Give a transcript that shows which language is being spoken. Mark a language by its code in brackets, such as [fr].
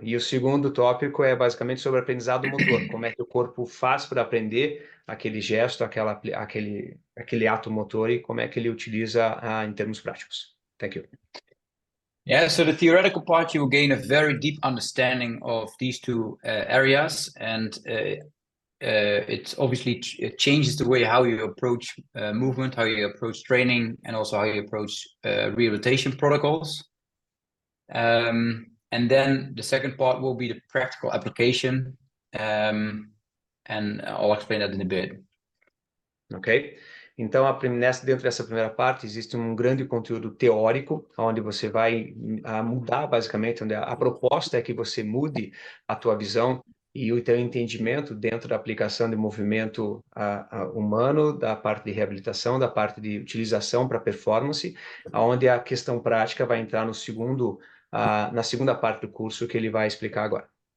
[pt] E o segundo tópico é basicamente sobre aprendizado motor. Como é que o corpo faz para aprender aquele gesto, aquele ato motor, e como é que ele utiliza em termos práticos. [en] Thank you. Yeah, so the theoretical part, you will gain a very deep understanding of these two areas, and it obviously changes the way how you approach movement, how you approach training, and also how you approach rehabilitation protocols. And then the second part will be the practical application, and I'll explain that in a bit. Ok? [pt] Então, dentro dessa primeira parte, existe um grande conteúdo teórico, onde você vai mudar, basicamente, onde a proposta é que você mude a tua visão e o teu entendimento dentro da aplicação de movimento humano, da parte de reabilitação, da parte de utilização para performance, onde a questão prática vai entrar na segunda parte do curso que ele vai explicar agora.